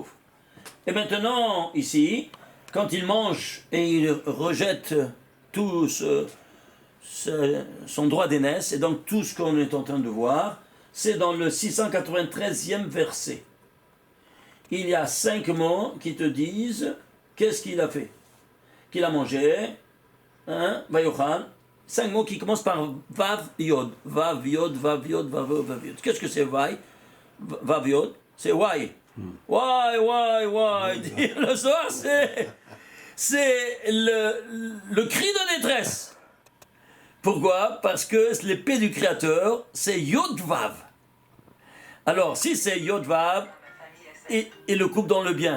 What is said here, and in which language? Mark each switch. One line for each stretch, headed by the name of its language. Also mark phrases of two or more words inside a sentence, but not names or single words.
French: Et maintenant, ici, quand il mange et il rejette tout son droit d'aînesse, et donc tout ce qu'on est en train de voir, c'est dans le 693e verset. Il y a 5 mots qui te disent qu'est-ce qu'il a fait. Qu'il a mangé, hein, Vayochal, 5 mots qui commencent par
Hebrew: וו יוד. וו יוד, וו יוד, וו יוד, וו יוד.
French: Qu'est-ce que c'est Vav Yod? C'est why. Why. Le soir, c'est le cri de détresse. Pourquoi? Parce que l'épée du Créateur, c'est
Hebrew: יוד וו.
French: Alors, si c'est
Hebrew: יוד וו,
French: il le coupe dans le bien.